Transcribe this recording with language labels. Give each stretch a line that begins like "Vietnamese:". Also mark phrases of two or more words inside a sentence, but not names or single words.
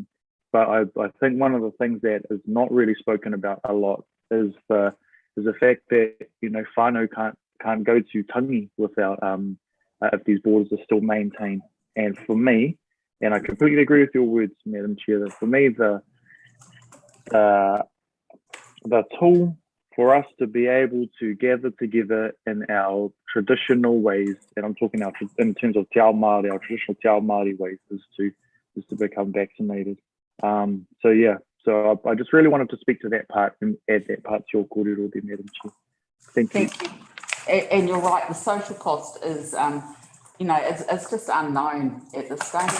English: But I think one of the things that is not really spoken about a lot is the fact that whānau can't go to tangi without if these borders are still maintained. And for me, and I completely agree with your words, Madam Chair, that for me the tool for us to be able to gather together in our traditional ways, and I'm talking in terms of
Māori: te ao Māori,
English: our traditional
Māori: te ao Māori
English: ways, is to become vaccinated. So I just really wanted to speak to that part and add that part to your kōrero there, Madam Chair. Thank you. And you're right, the social cost is, it's just unknown at this stage.